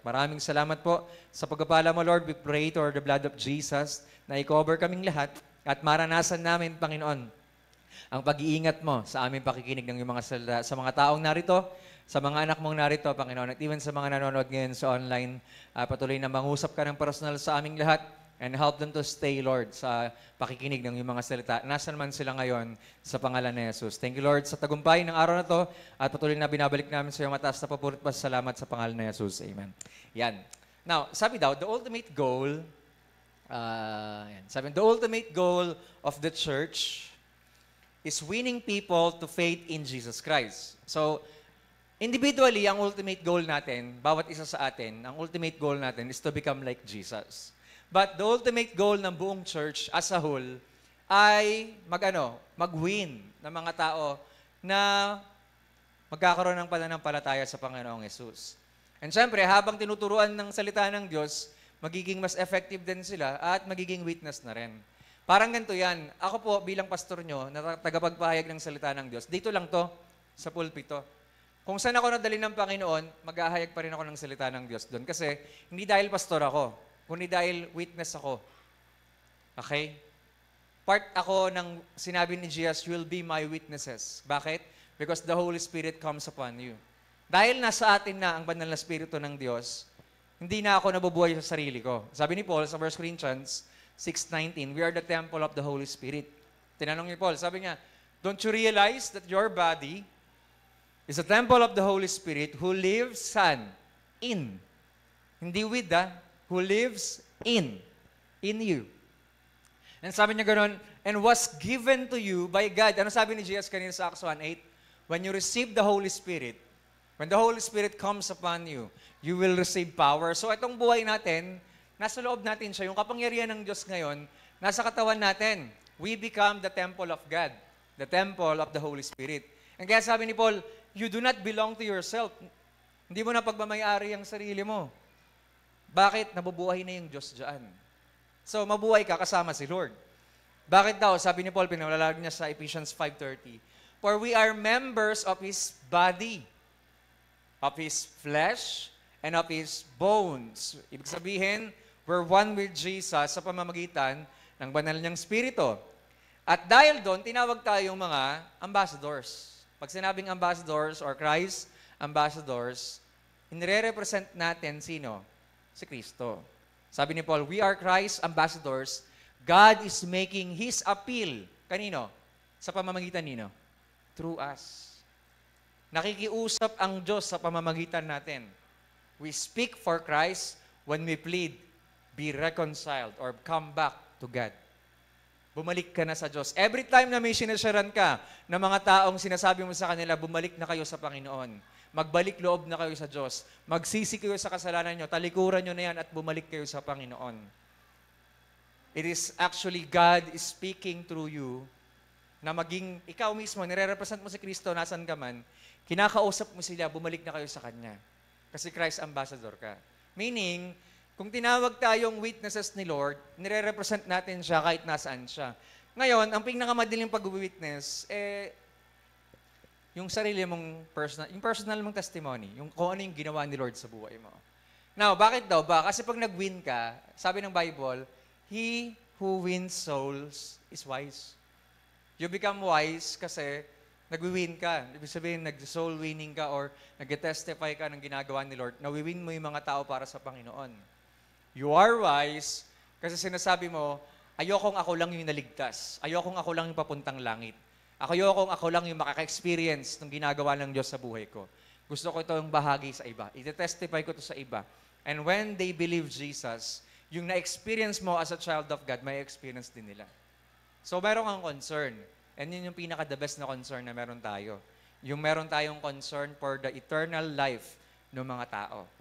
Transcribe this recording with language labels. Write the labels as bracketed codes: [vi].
[tl] At maraming salamat po sa pagpapala mo, Lord. [en] We pray to the blood of Jesus [tl] na i-cover kaming lahat at maranasan namin, Panginoon, ang pag-iingat mo sa aming pakikinig ng iyong mga salita, sa mga taong narito, sa mga anak mong narito, Panginoon, at even sa mga nanonood ngayon sa online, patuloy na mangusap ka ng personal sa aming lahat [en] and help them to stay, Lord, [tl] sa pakikinig ng iyong mga salita. Nasaan man sila ngayon sa pangalan ni Jesus. [en] Thank you, Lord, [tl] sa tagumpay ng araw na to at patuloy na binabalik namin sa iyong mataas na papurit pa salamat sa pangalan ni Jesus. Amen. Yan. [en] Now, [tl] sabi daw, [en] the ultimate goal, the ultimate goal of the church is winning people to faith in Jesus Christ. So, individually, ang ultimate goal natin, [tl] bawat isa sa atin, [en] ang ultimate goal natin is to become like Jesus. But the ultimate goal [tl] ng buong church [en] as a whole [tl] ay mag-win ng mga tao na magkakaroon ng pananampalataya sa Panginoong Yesus. And syempre, habang tinuturuan ng salita ng Diyos, magiging mas effective din sila at magiging witness na rin. Parang ganito yan. Ako po bilang pastor nyo, na tagapagpahayag ng salita ng Diyos, dito lang to, sa pulpito. Kung saan ako nadali ng Panginoon, mag-ahayag pa rin ako ng salita ng Diyos doon. Kasi hindi dahil pastor ako, kundi dahil witness ako. Okay? Part ako ng sinabi ni Jesus, [en] you will be my witnesses. [tl] Bakit? [en] Because the Holy Spirit comes upon you. [tl] Dahil nasa atin na ang banal na Espiritu ng Diyos, hindi na ako nabubuhay sa sarili ko. Sabi ni Paul sa [en] 1 Corinthians 6:19, we are the temple of the Holy Spirit. [tl] Tinanong ni Paul, sabi niya, [en] don't you realize that your body is a temple of the Holy Spirit who lives in. Hindi with who lives in you. [tl] And sabi niya ganoon, [en] and was given to you by God. [tl] Ano sabi ni Jesus kanina sa Acts 1:8? [en] When you receive the Holy Spirit, when the Holy Spirit comes upon you, you will receive power. [tl] So itong buhay natin, nasa loob natin siya. Yung kapangyarihan ng Diyos ngayon, nasa katawan natin. [en] We become the temple of God, the temple of the Holy Spirit. And [tl] kaya sabi ni Paul, [en] you do not belong to yourself. [tl] Hindi mo na pagmamayari ang sarili mo. Bakit? Nabubuhay na yung Diyos dyan. So, mabuhay ka kasama si Lord. Bakit daw? Sabi ni Paul, pinalalag niya sa Ephesians 5:30. [en] For we are members of His body, of His flesh, and of His bones. [tl] Ibig sabihin, [en] we're one with Jesus [tl] sa pamamagitan ng banal niyang Espiritu. At dahil doon, tinawag tayong mga ambassadors. Pag sinabing ambassadors or Christ ambassadors, inire-represent natin sino? Si Kristo. Sabi ni Paul, [en] we are Christ ambassadors. God is making His appeal. [tl] Kanino? Sa pamamagitan nino? [en] Through us. [tl] Nakikiusap ang Diyos sa pamamagitan natin. [en] We speak for Christ when we plead, be reconciled or come back to God. [tl] Bumalik ka na sa Diyos. Every time na may sinasyaran ka ng mga taong sinasabi mo sa kanila, bumalik na kayo sa Panginoon. Magbalik loob na kayo sa Diyos. Magsisi kayo sa kasalanan nyo. Talikuran nyo na yan at bumalik kayo sa Panginoon. [en] It is actually God is speaking through you [tl] na maging, ikaw mismo, nire-represent mo si Kristo, nasan ka man, kinakausap mo sila, bumalik na kayo sa Kanya. Kasi Christ ambassador ka. Meaning, Kung tinawag tayong witnesses ni Lord, nire-represent natin siya kahit nasaan siya. Ngayon, ang pinakamadaling pag-witness, yung sarili mong yung personal mong testimony, yung kung ano yung ginawa ni Lord sa buhay mo. Now, bakit daw ba? Kasi pag nag-win ka, sabi ng [en] Bible, he who wins souls is wise. You become wise [tl] kasi nag-win ka. Ibig sabihin, nag-soul winning ka or nag-testify ka ng ginagawa ni Lord, nawi-win mo yung mga tao para sa Panginoon. [en] You are wise [tl] kasi sinasabi mo, ayokong ako lang yung naligtas. Ayokong ako lang yung papuntang langit. Ayokong ako lang yung makaka-experience ng ginagawa ng Diyos sa buhay ko. Gusto ko itong bahagi sa iba. I-testify ko ito sa iba. [en] And when they believe Jesus, [tl] yung na-experience mo [en] as a child of God, [tl] may experience din nila. So, meron kang concern. And yun yung pinaka-the best na concern na meron tayo. Yung meron tayong concern [en] for the eternal life [tl] ng mga tao.